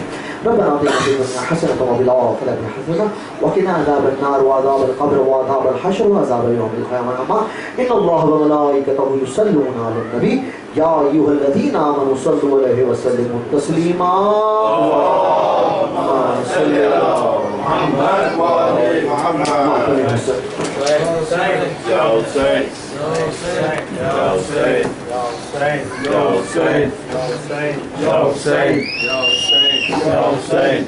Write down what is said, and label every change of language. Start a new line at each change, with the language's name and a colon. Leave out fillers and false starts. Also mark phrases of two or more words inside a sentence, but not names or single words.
Arabic: ربنا آتنا في الدنيا حسنة وفي الآخرة حسنة وقنا عذاب النار وعذاب القبر وعذاب الحشر وعذاب يوم القيامة. إن الله وملائكته يصلون على النبي يا أيها الذين آمنوا صلوا عليه وسلموا تسليما. اللهم صل على محمد وآل محمد. Ya Hussein, Ya Hussein, Ya Hussein, Ya Hussein, Ya Hussein, Ya Hussein, Ya Hussein, Ya Hussein, Ya Hussein.